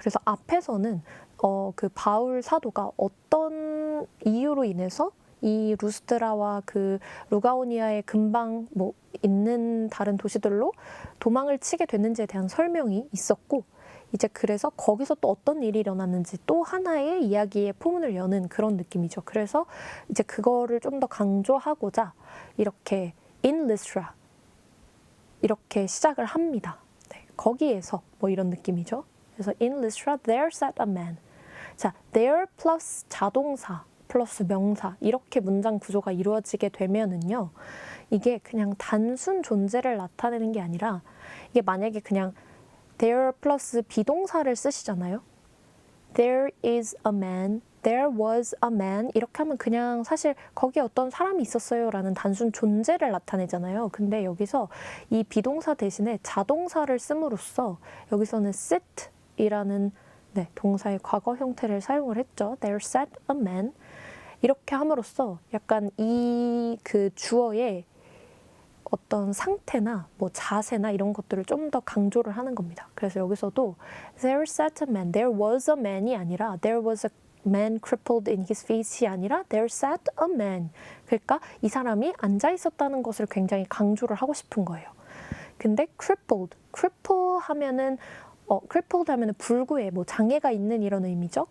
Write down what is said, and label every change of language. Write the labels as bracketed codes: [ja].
[ko] 그래서 앞에서는 그 바울 사도가 어떤 이유로 인해서 이 루스드라와 그 루가오니아의 근방 있는 다른 도시들로 도망을 치게 됐는지에 대한 설명이 있었고 이제 그래서 거기서 또 어떤 일이 일어났는지 또 하나의 이야기의 포문을 여는 그런 느낌이죠. 그래서 이제 그거를 좀 더 강조하고자 이렇게 [en] in Lystra [ko] 이렇게 시작을 합니다. 네, 거기에서 이런 느낌이죠. 그래서 [en] in Lystra there sat a man. [ko] 자, there 플러스 자동사 플러스 명사 이렇게 문장 구조가 이루어지게 되면은요. 이게 그냥 단순 존재를 나타내는 게 아니라 이게 만약에 그냥 there 플러스 비동사를 쓰시잖아요. [en] There is a man, there was a man [ko] 이렇게 하면 그냥 사실 거기에 어떤 사람이 있었어요 라는 단순 존재를 나타내잖아요. 근데 여기서 이 비동사 대신에 자동사를 씀으로써 여기서는 sit 이라는 네, 동사의 과거 형태를 사용을 했죠. [en] There sat a man [ko] 이렇게 함으로써 약간 이 그 주어의 어떤 상태나 자세나 이런 것들을 좀 더 강조를 하는 겁니다. 그래서 여기서도 [en] there sat a man, there was a man이 아니라 there was a man crippled in his feet이 아니라 there sat a man. [ko] 그러니까 이 사람이 앉아 있었다는 것을 굉장히 강조를 하고 싶은 거예요. 근데 crippled 하면은 불구에 뭐 장애가 있는 이런 의미죠.